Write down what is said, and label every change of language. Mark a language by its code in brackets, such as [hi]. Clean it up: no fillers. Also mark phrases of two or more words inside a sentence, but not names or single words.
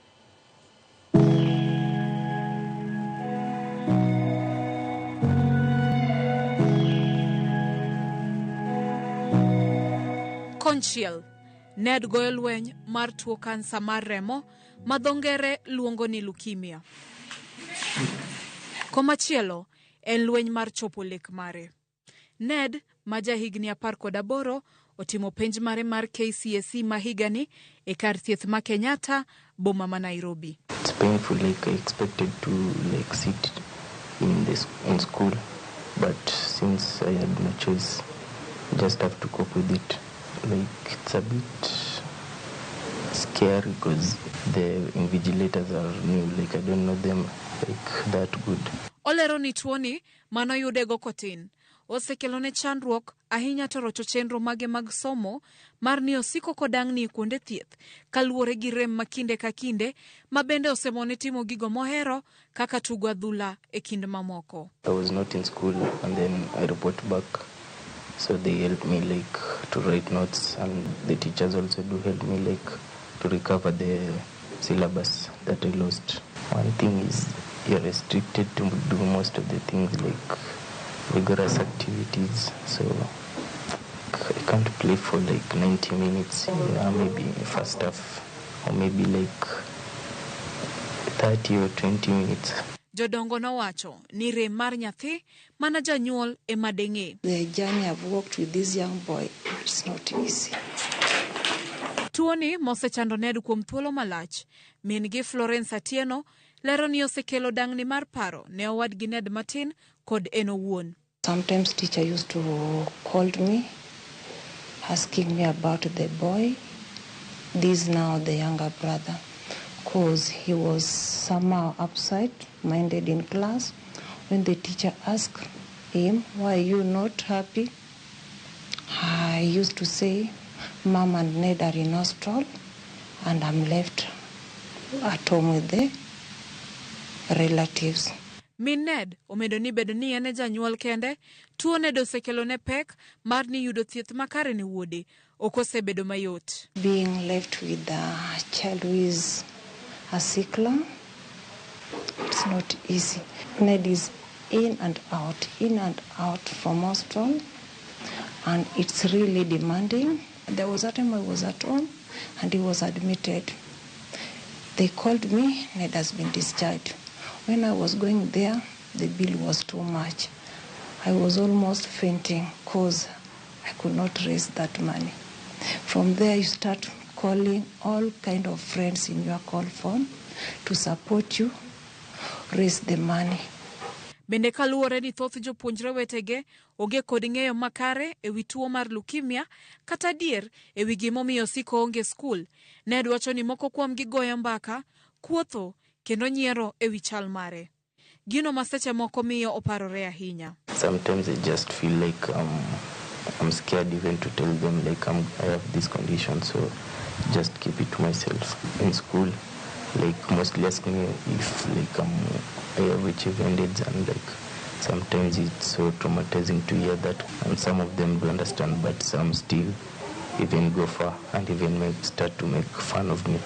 [luo] Konchiel, Ned goyo lweny mar tuo kansa mar remo ma dho ngere luongo ni leukemia. Komachielo, en lweny mar chopo lek mare. Ned, ma jahigni 18, otimo penj mare mar KCSE ma higani e kar thieth ma Kenyatta, boma ma Nairobi. [en] It's painful, like I expected to sit in school, but since I had no choice, I just have to cope with it. Like, it's a bit scary because the invigilators are new, like I don't know them like that good. [luo] Olero ni tuoni manoyudego kotin osekelo ne chandruok ahinya to rocho chenro mage mag somo mar ni osiko kodang' ni kuonde thieth kaluwore gi rem makinde ka kinde ma bende osemone timo gigo mohero kaka tugo adhula e kind mamoko. [en] I was not in school and then I report back, so they helped me like to write notes, and the teachers also do help me like to recover the syllabus that I lost. One thing is you're restricted to do most of the things like vigorous activities, so I can't play for like 90 minutes, maybe first half, or maybe like 30 or 20 minutes. [luo] Jodongo nowacho ni rem mar nyathi mana janyuol ema deng'e. [en] The journey I've walked with this young boy, it's not easy. [luo] Tuoni mosechando Ned kuom thuolo malach, min gi Florence Atieno lero ni osekelo dang'ni mar paro ne owadgi Ned matin kod en owuon. [en] Sometimes teacher used to call me, asking me about the boy, this now the younger brother, because he was somehow upside-minded in class. When the teacher asked him, why are you not happy? I used to say, Mom and Ned are in hospital and I'm left at home with the relatives. [luo] Min Ned omedo ni bedo ni ene janyuol kende, tuo Ned osekelo ne pek mar ni yudo thieth makare ne wuode ok osebedo mayot. [en] Being left with a child who is a sickler, it's not easy. Ned is in and out from hospital, and it's really demanding. There was a time I was at home and he was admitted. They called me, Ned has been discharged. When I was going there, the bill was too much. I was almost fainting because I could not raise that money. From there, you start calling all kind of friends in your call phone to support you, raise the money. [luo] Bende kaluwore ni thoth jopuonjre wetege oge kod ng'eyo makare e wi tuo mar leukemia kata dier e wi gimomiyo siko onge skul. Ned wacho ni moko kuom gigoyo mbaka, kuotho kendo nyiero e wi chal mare. Gino maseche moko miyo oparore ahinya. [en] Sometimes I just feel like I'm scared even to tell them like I have this condition, so just keep it to myself. In school, like mostly ask me if like I have achieved ended, and like sometimes it's so traumatizing to hear that, and some of them do understand, but some still even go far and even start to make fun of me.